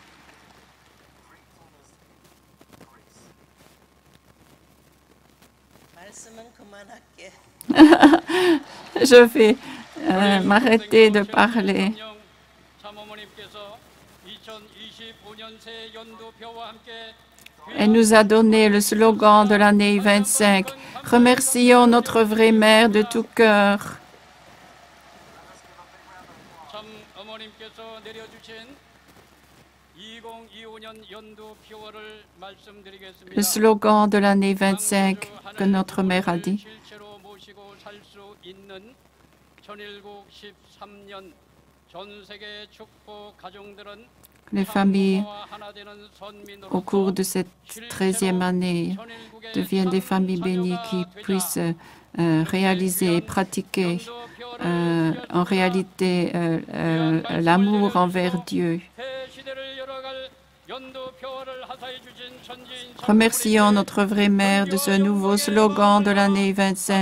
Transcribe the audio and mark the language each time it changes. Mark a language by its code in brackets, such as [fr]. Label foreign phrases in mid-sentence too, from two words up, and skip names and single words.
[fr] Je vais m'arrêter de parler. Elle nous a donné le slogan de l'année 25. Remercions notre vraie mère de tout cœur. [ko] 부모님께서 내려주신 2025년 연두 표어를 말씀드리겠습니다. [fr] Le slogan de l'année 25 que notre mère a dit. [ko] 실체로 모시고 살 수 있는 천일국 13년 전 세계 축복 가정들은 [fr] Les familles, au cours de cette 13e année, deviennent des familles bénies qui puissent réaliser et pratiquer en réalité l'amour envers Dieu. Remercions notre vraie mère de ce nouveau slogan de l'année 25.